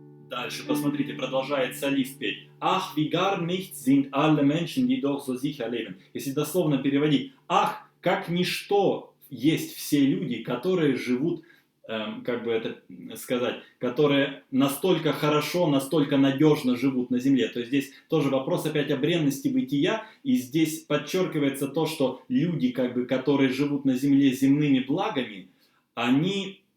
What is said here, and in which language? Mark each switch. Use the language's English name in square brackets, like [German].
[Russian] Дальше, посмотрите, продолжает солист петь. [German] Ach, wie gar nichts sind alle Menschen, die doch so sicher leben. [Russian] Если дословно переводить, ах, как ничто есть все люди, которые живут, как бы это сказать, которые настолько хорошо, настолько надежно живут на земле. То есть здесь тоже вопрос опять о бренности бытия, и здесь подчеркивается то, что люди, как бы, которые живут на земле земными благами, они...